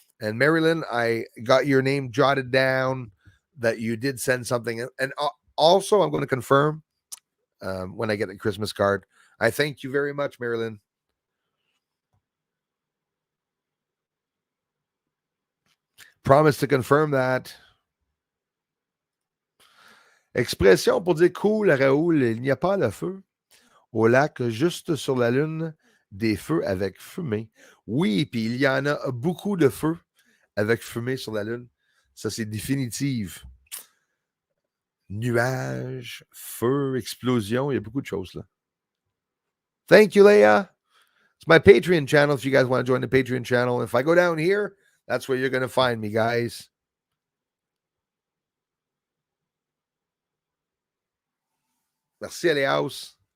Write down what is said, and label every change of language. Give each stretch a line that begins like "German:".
English: And Mary Lynn, I got your name jotted down that you did send something. And also, I'm going to confirm when I get a Christmas card. I thank you very much, Mary Lynn. Promise to confirm that.
French: Expression pour dire cool, Raoul, il n'y a pas le feu au lac, juste sur la Lune, des feux avec fumée. Oui, puis il y en a beaucoup de feux avec fumée sur la Lune. Ça, c'est définitive. Nuages, feu, explosion, il y a beaucoup de choses là.
English: Thank you, Leia. It's my Patreon channel if you guys want to join the Patreon channel. If I go down here, that's where you're going to find me, guys.
French: Merci, Elias.